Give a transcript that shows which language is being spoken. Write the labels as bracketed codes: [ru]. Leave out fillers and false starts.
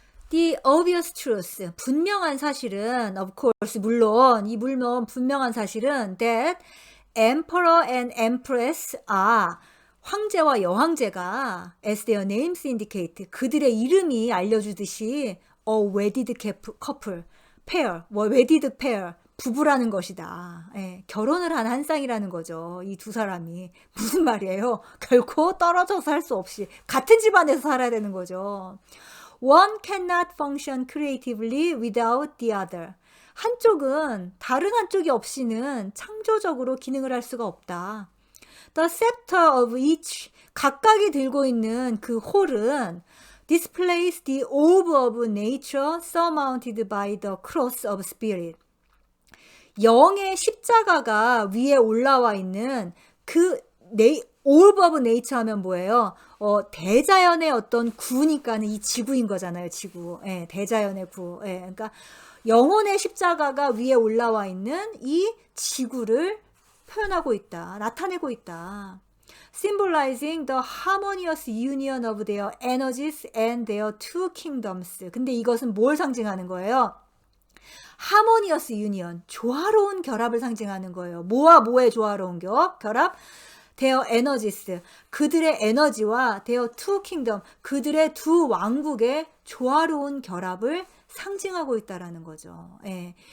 [en] The obvious truth, [ko] 분명한 사실은, [en] of course, [ko] 물론 분명한 사실은 [en] that emperor and empress are, [ko] 황제와 여황제가 [en] as their names indicate, [ko] 그들의 이름이 알려주듯이 [en] a wedded couple, pair, wedded pair, [ko] 부부라는 것이다. 예, 결혼을 한 한 쌍이라는 거죠. 이 두 사람이. 무슨 말이에요? 결코 떨어져서 살 수 없이 같은 집안에서 살아야 되는 거죠. [en] One cannot function creatively without the other. [ko] 한쪽은 다른 한쪽이 없이는 창조적으로 기능을 할 수가 없다. [en] The scepter of each, [ko] 각각이 들고 있는 그 홀은 [en] displays the orb of nature surmounted by the cross of spirit. [ko] 영의 십자가가 위에 올라와 있는 그 [en] orb of nature [ko] 하면 뭐예요? 대자연의 어떤 구니까는 이 지구인 거잖아요, 지구. 예, 대자연의 구. 예, 그러니까 영혼의 십자가가 위에 올라와 있는 이 지구를 표현하고 있다, 나타내고 있다. [en] Symbolizing the harmonious union of their energies and their two kingdoms. [ko] 근데 이것은 뭘 상징하는 거예요? [en] harmonious union, [ko] 조화로운 결합을 상징하는 거예요. 뭐와 뭐의 조화로운 결합? [en] their energies, [ko] 그들의 에너지와 [en] their two kingdom, [ko] 그들의 두 왕국의 조화로운 결합을 상징하고 있다라는 거죠. 예.